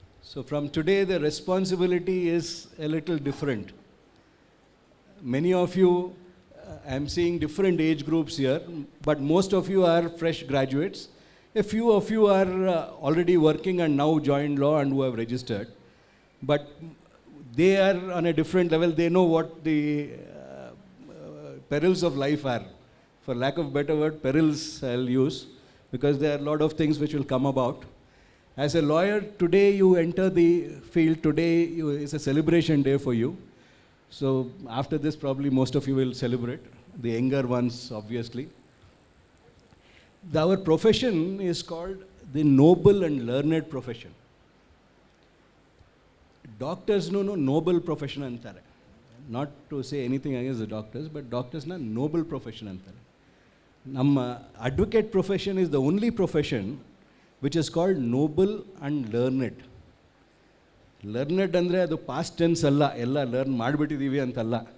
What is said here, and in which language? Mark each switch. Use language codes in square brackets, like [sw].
[en] So from today the responsibility is a little different. Many of you, I am seeing different age groups here, but most of you are fresh graduates. A few of you are already working and now join law and who have registered. But they are on a different level. They know what the perils of life are. For lack of better word, perils I'll use, because there are a lot of things which will come about. As a lawyer, today you enter the field. Today is a celebration day for you. So after this, probably most of you will celebrate. The younger ones, obviously. Our profession is called the noble and learned profession. [kn] ಡಾಕ್ಟರ್ಸ್ನೂ Nobel profession ಅಂತಾರೆ. [en] Not to say anything against the doctors, but ಡಾಕ್ಟರ್ಸ್ನ noble profession ಅಂತಾರೆ. ನಮ್ಮ advocate profession is the only profession which is called noble and learned. [kn] Learned ಅಂದರೆ ಅದು past tense ಅಲ್ಲ, ಎಲ್ಲ learn ಮಾಡಿಬಿಟ್ಟಿದ್ದೀವಿ ಅಂತಲ್ಲ.